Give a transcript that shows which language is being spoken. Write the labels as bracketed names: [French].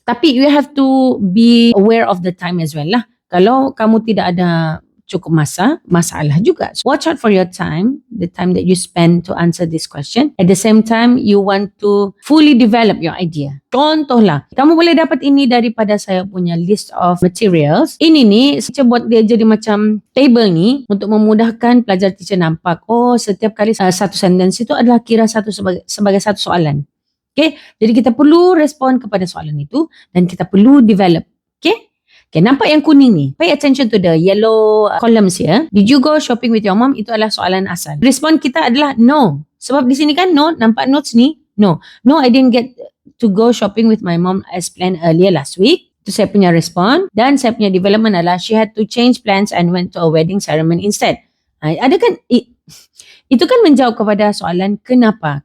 [English] Tapi you have to be aware of the time as well lah. [Malay] Kalau kamu tidak ada cukup masalah juga. [English] So, watch out for your time, the time that you spend to answer this question. At the same time, you want to fully develop your idea. [Malay] Contohlah, kamu boleh dapat ini daripada saya punya [English] list of materials. [Malay] Ini ni, saya buat dia jadi macam table ni untuk memudahkan pelajar teacher nampak, oh setiap kali satu sentence itu adalah kira sebagai satu soalan. Okay, jadi kita perlu respon kepada soalan itu dan kita perlu develop. Okay, nampak yang kuning ni? [English] Pay attention to the yellow columns here. Did you go shopping with your mom? [Malay] Itu adalah soalan asal. Respon kita adalah no. Sebab di sini kan no, nampak notes ni? [English] No, I didn't get to go shopping with my mom as planned earlier last week. [Malay] Itu saya punya respon. Dan saya punya [English] development adalah she had to change plans and went to a wedding ceremony instead. [Malay] Ada kan? Itu kan menjawab kepada soalan kenapa?